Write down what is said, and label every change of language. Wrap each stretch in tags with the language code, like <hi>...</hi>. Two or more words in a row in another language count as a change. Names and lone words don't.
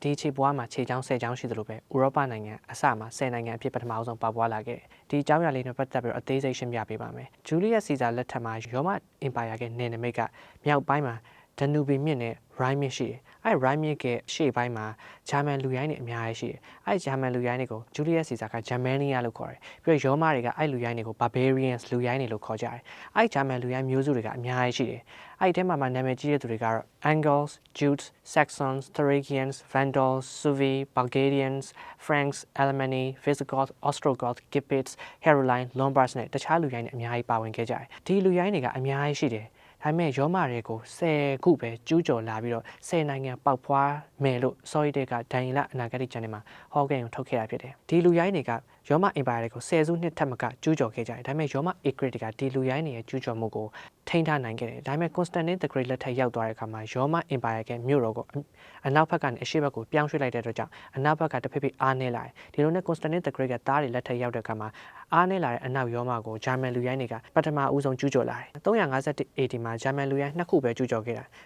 <my>ဒီခြေပွားမှာခြေချောင်း10ချောင်းရှိသလိုပဲဥရောပနိုင်ငံအစမှာ10နိုင်ငံအဖြစ်ပထမအဆုံးပေါက်ပွားလာခဲ့တယ်ဒီအကြောင်းအရာလေးနဲ့ပတ်သက်ပြီးတော့အသေးစိတ်ရှင်းပြပေးပါမယ်ဂျူလီယက်စီဇာလက်ထက်မှာရောမအင်ပါယာရဲ့နယ်နိမိတ်ကမြောက်ပိုင်းမှာဒနူဘီမြစ်နဲ့ရိုင်းမြစ်ရှိတယ်။ရိုင်းမြစ်ရဲ့ရှေ့ပိုင်းမှာဂျာမန်လူ ရိုင်းတွေအများကြီးရှိတယ်။ဂျာမန်လူရိုင်းတွေကိုဂျူလီယက်စီဇာကဂျာမန်နီယာလို့ခေါ်တယ်။ပြီးတော့ရောမတွေကလူရိုင်းတွေကို barbarians လူရိုင်းတွေလို့ခေါ်ကြတယ်။ဂျာမန်လူရိုင်းမျိုးစုတွေကအများကြီးရှိတယ်။အဲ့ထဲမှာနာမည်ကြီးတဲ့သူတွေကတော့ Angles, Jutes, Saxons, Thuringians, Vandals, Suevi, Bulgarians, Franks, Alemanni, Visigoths, Ostrogoths, Gepids, Caroline, Lombards နဲ့တခြားလူရိုင်းတွေအများကြီးပါဝင်ခဲ့ကြတယ်။ဒီလူရိုင်းတွေကအများကြီးရှိတယ်။ဒါပေမဲ့ရောမတွေကို10ခုပဲကျူးကျော်လာပြီးတော့ 10နိုင်ငံပေါက်ဖွားမယ်လို့စောရီတွေကဒိုင်လအနာဂတ်ကျန်နေမှာဟောကိန်းကိုထုတ်ခဲ့တာဖြစ်တယ်။ဒီလူရိုင်းတွေကရောမအင်ပါယာတွေကို10စုနှစ်ထက်မကကျူးကျော်ခဲ့ကြတယ်။ဒါပေမဲ့ရောမအေဂရစ်တွေကဒီလူရိုင်းတွေရဲ့ကျူးကျော်မှုကိုထိန်းထားနိုင်ခဲ့တယ်။ဒါပေမဲ့ Constantine the Great လက်ထက်ရောက်သွားတဲ့အခါမှာရောမအင်ပါယာရဲ့မြို့တော်ကိုအနောက်ဘက်ကနေအရှေ့ဘက်ကိုပြောင်းရွှေ့လိုက်တဲ့အတွက်ကြောင့်အနောက်ဘက်ကတဖိဖိအားနည်းလာတယ်။ဒီလိုနဲ့ Constantine the Great ကသားတွေလက်ထက်ရောက်တဲ့အခါမှာအားနည်းလာတဲ့အနောက်ရောမကိုဂျာမန်လူရိုင်းတွေကပထမအဦးဆုံးကျူးကျော်လာတယ်။351 AD မှာဂျာမန်လူရိုင်း2ခုပဲကျူးကျော်ခဲ့တာ။</my>